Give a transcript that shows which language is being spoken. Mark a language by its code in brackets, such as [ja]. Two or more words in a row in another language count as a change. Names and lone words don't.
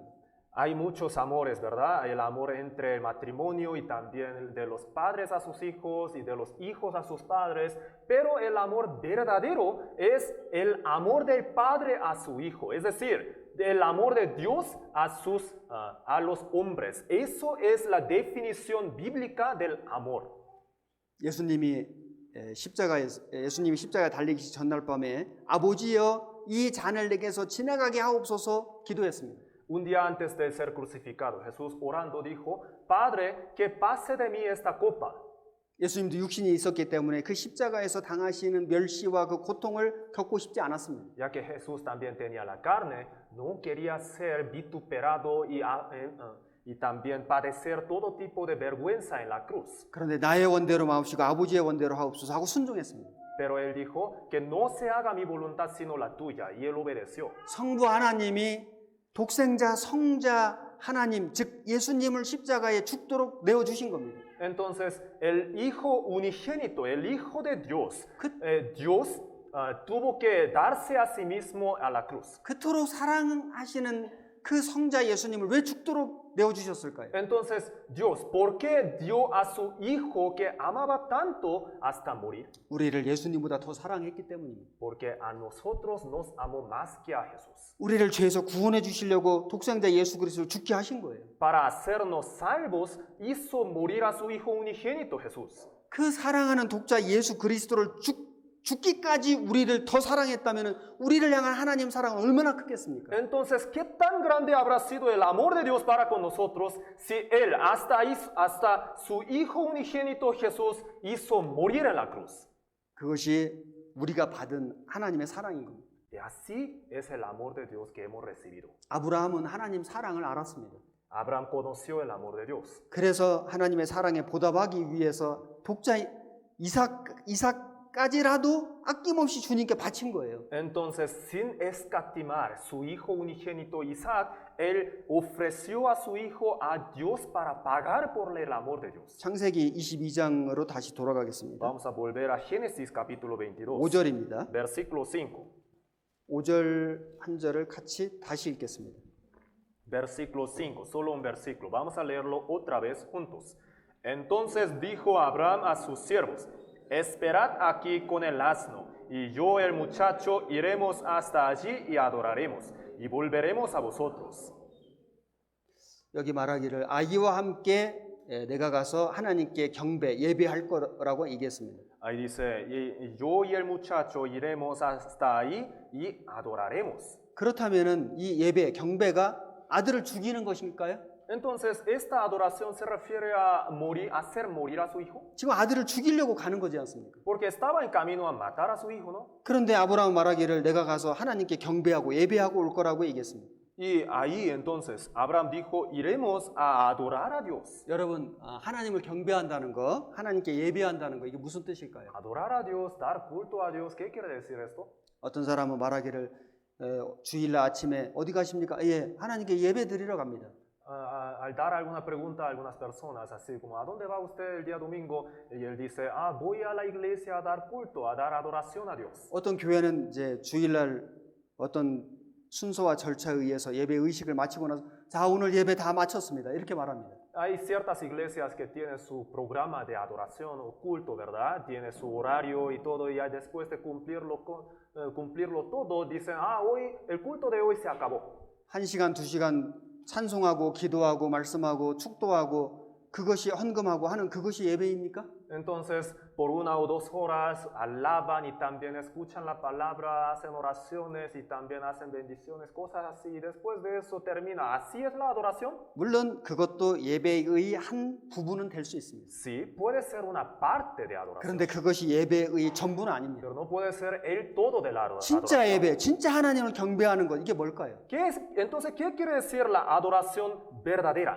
[es] Hay muchos amores, ¿verdad? El amor entre el matrimonio y también de los padres a sus hijos y de los hijos a sus padres, pero el amor verdadero es el amor del padre a su hijo, es decir, el amor de Dios a los hombres. Eso es la definición bíblica del amor. [ko] 예수님이 십자가에 달리기 전날 밤에 아버지여 이 잔을 내게서 지나가게 하옵소서 기도했습니다. [es] Un día antes de ser crucificado, Jesús orando dijo, Padre, que pase de mí esta copa. [ko] 예수님도 육신이 있었기 때문에 그 십자가에서 당하시는 멸시와 그 고통을 겪고 싶지 않았습니다. [es] Ya que Jesús también tenía la carne, no quería ser vituperado y también padecer todo tipo de vergüenza en la cruz. [ko] 그런데 나의 원대로 마옵시고 아버지의 원대로 하옵소서 하고 순종했습니다. [es] Pero él dijo que no se haga mi voluntad sino la tuya, y él obedeció. [ko] 성부 하나님이 독생자, 성자 하나님, 즉 예수님을 십자가에 죽도록 내어주신 겁니다. [es] Entonces, el Hijo unigénito, el Hijo de Dios, Dios tuvo que darse a sí mismo a la cruz. [ko] 그토록 사랑하시는 그 성자 예수님을 왜 죽도록 내어주셨을까요? [es] Entonces, Dios, ¿por qué dio a su Hijo que amaba tanto hasta morir? [ko] 우리를 예수님보다 더 사랑했기 때문입니다. [es] Porque a nosotros nos amó más que a Jesús. [ko] 우리를 죄에서 구원해 주시려고 독생자 예수 그리스도를 죽게 하신 거예요. [es] Para hacernos salvos, hizo morir a su Hijo unigénito, Jesús. [ko] 그 사랑하는 독자 예수 그리스도를 죽기까지 우리를 더 사랑했다면 우리를 향한 하나님 사랑은 얼마나 크겠습니까? [es] Entonces, ¿qué tan grande habrá sido el amor de Dios para con nosotros si Él, hasta su Hijo unigénito Jesús, hizo morir en la cruz? [ko] 그것이 우리가 받은 하나님의 사랑인 겁니다. [es] Y así es el amor de Dios que hemos recibido. [ko] 아브라함은 하나님 사랑을 알았습니다. [es] Abraham conoció el amor de Dios. [ko] 그래서 하나님의 사랑에 보답하기 위해서 독자 이삭까지라도 아낌없이 주님께 바친 거예요. [es] Entonces, sin escatimar su hijo unigénito Isaac, él ofreció a su hijo a Dios para pagar por el amor de Dios. [ko] 창세기 22장으로 다시 돌아가겠습니다. [es] Vamos a volver a Génesis capítulo 22, [ko] 5절입니다. [es] versículo 5. [ko] 5절 한 절을 같이 다시 읽겠습니다. [es] Versículo 5, solo un versículo. Vamos a leerlo otra vez juntos. Entonces dijo Abraham a sus siervos, esperad aquí con el asno, y yo el muchacho iremos hasta allí y adoraremos, y volveremos a vosotros. [ko] 여기 말하기를 아이와 함께 내가 가서 하나님께 경배, 예배할 거라고 얘기했습니다. [es] Ahí dice, yo y el muchacho iremos hasta ahí y adoraremos. [ko] 그렇다면은 이 예배, 경배가 아들을 죽이는 것일까요? [es] Entonces, ¿esta adoración se refiere a morir, hacer morir a su hijo? [ko] 지금 아들을 죽이려고 가는 거지 않습니까? [es] Porque estaba en camino a matar a su hijo, ¿no? [ko] 그런데 아브라함 말하기를 내가 가서 하나님께 경배하고 예배하고 올 거라고 얘기했습니다. [es] Y ahí entonces Abraham dijo, iremos a adorar a Dios. [ko] 여러분, 하나님을 경배한다는 거, 하나님께 예배한다는 거 이게 무슨 뜻일까요? [es] Adorar a Dios, dar culto a Dios, ¿qué quiere decir esto? [ko] 어떤 사람은 말하기를 주일날 아침에 어디 가십니까? 예, 하나님께 예배 드리러 갑니다. [es] Al dar alguna pregunta a algunas personas, así como, ¿a dónde va usted el día domingo? Y él dice, voy a la iglesia a dar culto, a dar adoración a Dios. [ko] 어떤 교회는 이제 주일날 어떤 순서와 절차에 의해서 예배 의식을 마치고 나서 자, 오늘 예배 다 마쳤습니다. 이렇게 말합니다. [es] Hay ciertas iglesias que tienen su programa de adoración o culto, ¿verdad? Tiene su horario y todo, y ya después de cumplirlo todo, dicen, hoy, el culto de hoy se acabó. 1시간, 2시간 찬송하고 기도하고 말씀하고 축도하고 그것이 헌금하고 하는 그것이 예배입니까? Entonces, por 1 o 2 horas alaban y también escuchan la palabra, hacen oraciones y también hacen bendiciones, cosas así. Y después de eso termina. ¿Así es la adoración? [ko] 물론 그것도 예배의 한 부분은 될 수 있습니다. [es] Sí, puede ser una parte de adoración, [ko] 그런데 그것이 예배의 전부는 아닙니다. [es] pero no puede ser el todo de la [ko] 진짜 [es] adoración. [ko] 예배, 진짜 하나님을 경배하는 것 이게 뭘까요? [es] Entonces, ¿qué quiere decir la adoración verdadera?